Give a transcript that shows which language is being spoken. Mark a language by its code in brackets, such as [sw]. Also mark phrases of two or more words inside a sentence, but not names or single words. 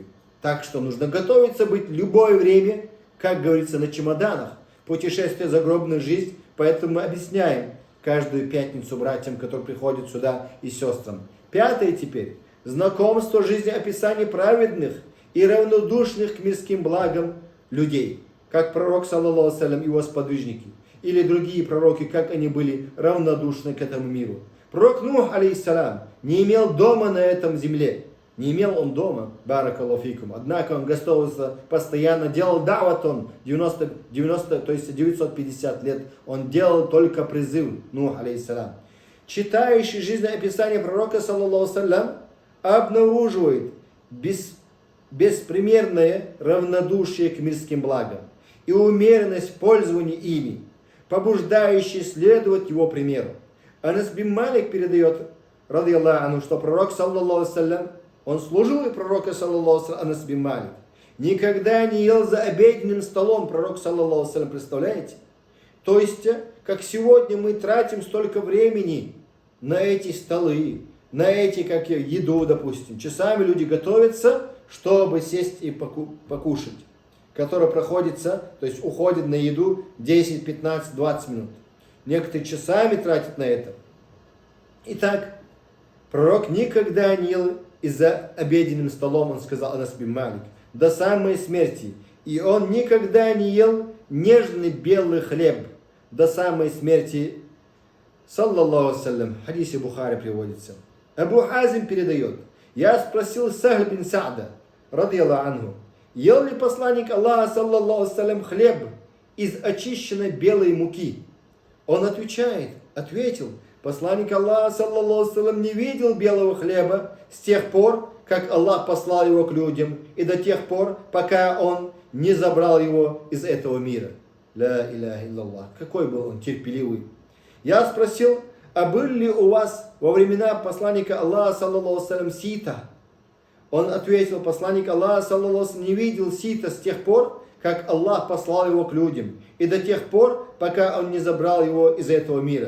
[ru] Так что нужно готовиться быть любое время, как говорится, на чемоданах. Путешествие загробная жизнь. Поэтому мы объясняем каждую пятницу братьям, которые приходят сюда, и сестрам. Пятое теперь. Знакомство жизни, описание праведных и равнодушных к мирским благам людей. Как пророк, [ar] صلى الله عليه وسلم, [ru] и его сподвижники. Или другие пророки, как они были равнодушны к этому миру. Пророк Нух, алейхиссалям, не имел дома на этом земле. Не имел он дома, [ar] بارك الله فيكم. [ru] Однако он готовился постоянно, делал дават он 950 лет. Он делал только призыв, Нух, алейхиссалям. Читающий жизнеописание пророка, [ar] صلى الله عليه وسلم, [ru] обнаруживает беспримерное равнодушие к мирским благам и умеренность в пользовании ими, побуждающий следовать его примеру. Анас бин Малик передает, [ar] رضي الله, [ru] что пророк, [ar] صلى الله عليه وسلم, [ru] он служил и пророка, [ar] صلى الله عليه وسلم, Анас бин Малик, [ru] никогда не ел за обеденным столом, пророк, [ar] صلى الله عليه وسلم, [ru] представляете? То есть, как сегодня мы тратим столько времени на эти столы, на эти, как еду, допустим. Часами люди готовятся, чтобы сесть и покушать, которая проходится, то есть уходит на еду 10, 15, 20 минут. Некоторые часами тратят на это. Итак, пророк никогда не ел и за обеденным столом, он сказал, Анас бин Малик, до самой смерти. И он никогда не ел нежный белый хлеб до самой смерти. [ar] صلى الله عليه وسلم. [ru] В хадисе Бухари приводится. Абу Хазим передает. Я спросил Сахл бин Са'да, [ar] رضي الله عنه, [ru] ел ли посланник Аллаха, [ar] صلى الله عليه وسلم, [ru] хлеб из очищенной белой муки? Он ответил, посланник Аллаха, [ar] صلى الله عليه وسلم, [ru] не видел белого хлеба с тех пор, как Аллах послал его к людям, и до тех пор, пока он не забрал его из этого мира. [ar] لا إله إلا الله. [ru] Какой был он терпеливый. Я спросил а был ли у вас во времена посланника Аллаха, [ar] صلى الله عليه [ru] сита? Он ответил, посланник Аллаха, [ar] صلى الله عليه [ru] не видел сита с тех пор, как Аллах послал его к людям, и до тех пор, пока он не забрал его из этого мира.